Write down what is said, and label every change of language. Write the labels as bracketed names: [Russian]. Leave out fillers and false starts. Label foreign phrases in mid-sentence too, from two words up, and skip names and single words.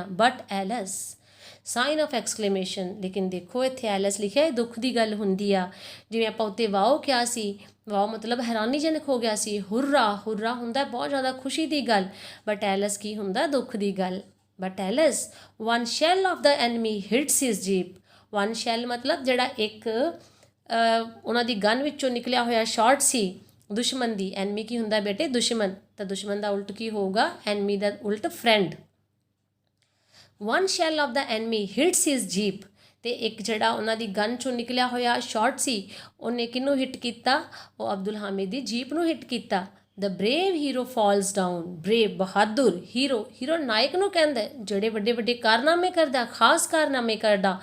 [English] But alas, sign of exclamation. [Punjabi] ਲੇਕਿਨ ਦੇਖੋ ਇੱਥੇ ਐਲਸ ਲਿਖਿਆ, ਇਹ ਦੁੱਖ ਦੀ ਗੱਲ ਹੁੰਦੀ ਆ। ਜਿਵੇਂ ਆਪਾਂ ਉੱਤੇ ਵਾਓ ਕਿਹਾ ਸੀ, ਵਾਓ ਮਤਲਬ ਹੈਰਾਨੀਜਨਕ ਹੋ ਗਿਆ ਸੀ। ਹੁਰਰਾ ਹੁੰਦਾ ਬਹੁਤ ਜ਼ਿਆਦਾ ਖੁਸ਼ੀ ਦੀ ਗੱਲ, [English] but alas [Punjabi] ਕੀ ਹੁੰਦਾ? ਦੁੱਖ ਦੀ ਗੱਲ। [English] But alas, 1 shell of the enemy hits his jeep. [Punjabi] 1 shell ਮਤਲਬ ਜਿਹੜਾ ਇੱਕ ਉਹਨਾਂ ਦੀ ਗਨ ਵਿੱਚੋਂ ਨਿਕਲਿਆ ਹੋਇਆ ਸ਼ਾਟ ਸੀ ਦੁਸ਼ਮਣ ਦੀ। ਐਨਮੀ ਕੀ ਹੁੰਦਾ ਬੇਟੇ? ਦੁਸ਼ਮਣ। ਤਾਂ ਦੁਸ਼ਮਣ ਦਾ ਉਲਟ ਕੀ ਹੋਊਗਾ? ਐਨਮੀ ਦਾ ਉਲਟ ਫਰੈਂਡ। [English] 1 shell of the enemy hits his jeep। [Punjabi] ਅਤੇ ਇੱਕ ਜਿਹੜਾ ਉਹਨਾਂ ਦੀ ਗਨ 'ਚੋਂ ਨਿਕਲਿਆ ਹੋਇਆ ਸ਼ਾਟ ਸੀ, ਉਹਨੇ ਕਿਹਨੂੰ ਹਿੱਟ ਕੀਤਾ? ਉਹ ਅਬਦੁਲ ਹਾਮਿਦ ਦੀ ਜੀਪ ਨੂੰ ਹਿੱਟ ਕੀਤਾ। [English] The brave hero falls down. [Punjabi] ਬਰੇਵ ਬਹਾਦਰ, ਹੀਰੋ ਨਾਇਕ ਨੂੰ ਕਹਿੰਦਾ, ਜਿਹੜੇ ਵੱਡੇ ਵੱਡੇ ਕਾਰਨਾਮੇ ਕਰਦਾ, ਖਾਸ ਕਾਰਨਾਮੇ ਕਰਦਾ।